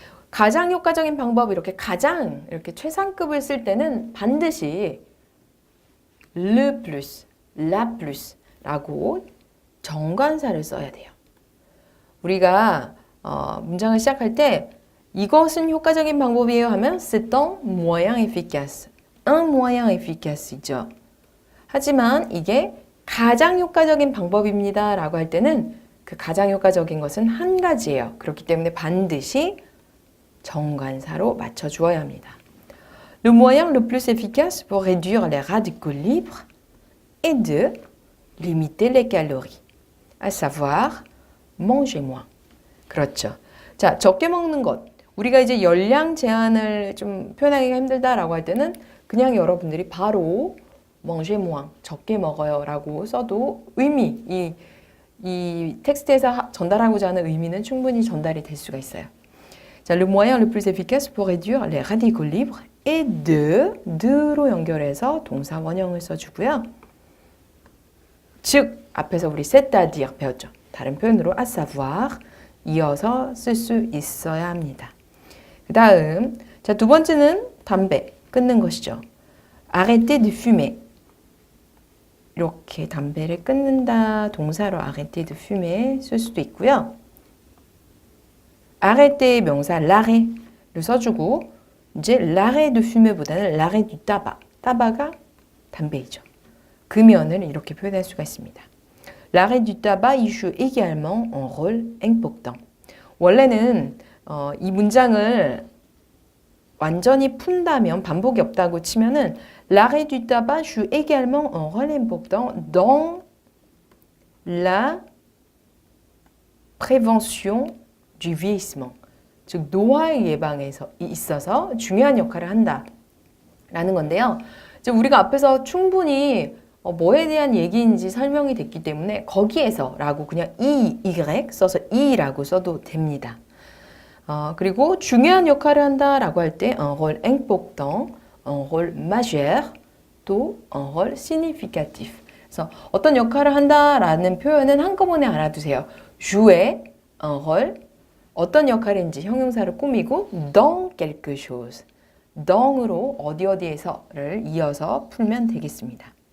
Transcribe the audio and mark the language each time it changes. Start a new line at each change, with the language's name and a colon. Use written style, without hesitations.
Korean: 가장 효과적인 방법, 이렇게 가장 이렇게 최상급을 쓸 때는 반드시 le plus, la plus 라고 정관사를 써야 돼요. 우리가 문장을 시작할 때 이것은 효과적인 방법이에요 하면
French: c'est un moyen efficace. un moyen efficace이죠.
Korean: 하지만 이게 가장 효과적인 방법입니다 라고 할 때는 그 가장 효과적인 것은 한 가지예요. 그렇기 때문에 반드시 정관사로 맞춰주어야 합니다.
French: Le moyen le plus efficace pour réduire les radicaux libres est de limiter les calories, à savoir manger moins.
Korean: 그렇죠. 자, 적게 먹는 것. 우리가 이제 열량 제한을 좀 표현하기가 힘들다라고 할 때는 그냥 여러분들이 바로
French: manger moins,
Korean: 적게 먹어요 라고 써도 의미, 이 텍스트에서 전달하고자 하는 의미는 충분히 전달이 될 수가 있어요. 자,
French: le moyen le plus efficace pour réduire les radicaux libres est de로
Korean: 연결해서 동사 원형을 써주고요. 즉, 앞에서 우리 c'est-à-dire 배웠죠. 다른 표현으로
French: à savoir
Korean: 이어서 쓸 수 있어야 합니다. 그 다음, 자, 두 번째는 담배 끊는 것이죠.
French: arrêter de fumer.
Korean: 이렇게 담배를 끊는다 동사로 arrêter de fumer 쓸 수도 있고요.
French: arrêter
Korean: 명사
French: l'arrêt를
Korean: 써주고 이제
French: l'arrêt de fumer보다는 l'arrêt du tabac.
Korean: 타바가 담배이죠. 그 면을 이렇게 표현할 수가 있습니다.
French: L'arrêt du tabac y joue également un rôle important.
Korean: 원래는 이 문장을 완전히 푼다면 반복이 없다고 치면은
French: l'arrêt du tabac joue également un rôle important dans la prévention du vieillissement.
Korean: 즉 노화의 예방에 있어서 중요한 역할을 한다라는 건데요. 이제 우리가 앞에서 충분히 뭐에 대한 얘기인지 설명이 됐기 때문에 거기에서 라고 그냥 y 써서 이라고 써도 됩니다. 그리고 중요한 역할을 한다라고 할 때
French: un rôle important, un rôle majeur, 또 un rôle significatif.
Korean: 그래서 어떤 역할을 한다라는 표현은 한꺼번에 알아두세요.
French: jouer un rôle,
Korean: 어떤 역할인지 형용사를 꾸미고
French: dans quelque chose,
Korean: dans으로 어디에서를 이어서 풀면 되겠습니다.